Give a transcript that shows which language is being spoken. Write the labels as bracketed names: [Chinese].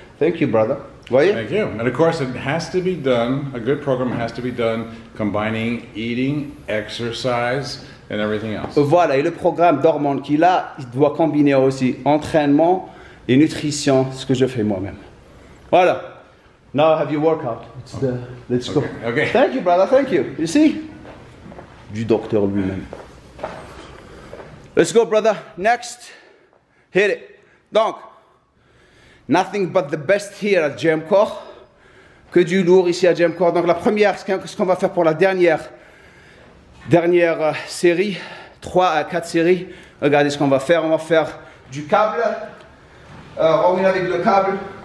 [English] Thank you, brother. [French] Voyez? [English] Thank you. And of course, it has to be done, a good program has to be done combining eating, exercise, and everything else. [French] Voilà, et le programme d'hormones qu'il a, il doit combiner aussi entraînement et nutrition, ce que je fais moi-même. [English] Voilà. Now have your workout. Let's go. Okay. Thank you, brother. Thank you. You see? [French] Du docteur lui-même. [English] Let's go, brother. Next. Hit it. Donc, nothing but the best here at GMCore. [French] Que du lourd ici à GMCore. Donc la première, ce qu'on va faire pour la dernière série, 3 à 4 séries. Regardez ce qu'on va faire. On va faire du câble. Revenir avec le câble.